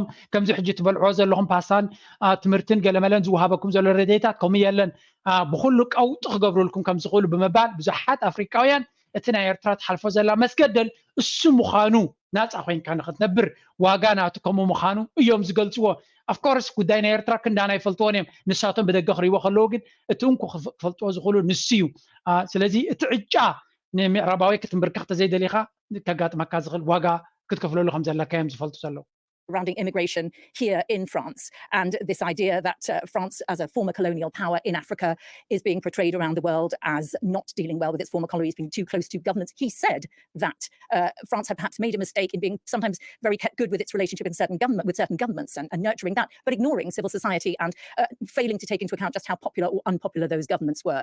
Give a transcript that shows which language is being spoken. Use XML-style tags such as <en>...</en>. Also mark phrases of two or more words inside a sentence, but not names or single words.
<ti>ከምዚ ሕጂ ትበልዕዎ ዘለኹም ፓስታን ትምህርትን ገለመለን ዝውሃበኩም ዘሎ ረድኤታት ከምኡ የለን ብኩሉ ቀውጢ ክገብሩልኩም ከም ዝኽእሉ ብምባል ብዙሓት ኣፍሪካውያን እቲ ናይ ኤርትራ ተሓልፎ ዘላ መስገደል እሱ ምዃኑ ናፃ ኮይንካ ንኽትነብር ዋጋ ናቱ ከምኡ ምዃኑ እዮም ዝገልፅዎ</ti> <en>of course</en> <ti>ጉዳይ ናይ ኤርትራ ክንዳና ይፈልጥዎን እዮም ንሳቶም ብደገ ክሪእዎ ከለዉ ግን እቲ እንኩ ክፈልጥዎ ዝኽእሉ ንሱ እዩ ስለዚ እቲ ዕጫ ንምዕራባዊ ክትንብርክኽ ተዘይደሊኻ ከጋጥመካ ዝኽእል ዋጋ ክትከፍለሉ ከም ዘለካ እዮም ዝፈልጡ ዘለዉ</ti> <en>surrounding immigration here in France, and this idea that France as a former colonial power in Africa is being portrayed around the world as not dealing well with its former colonies, being too close to governments. He said that France had perhaps made a mistake in being sometimes very good with its relationship with certain governments and nurturing that, but ignoring civil society and failing to take into account just how popular or unpopular those governments were.</en>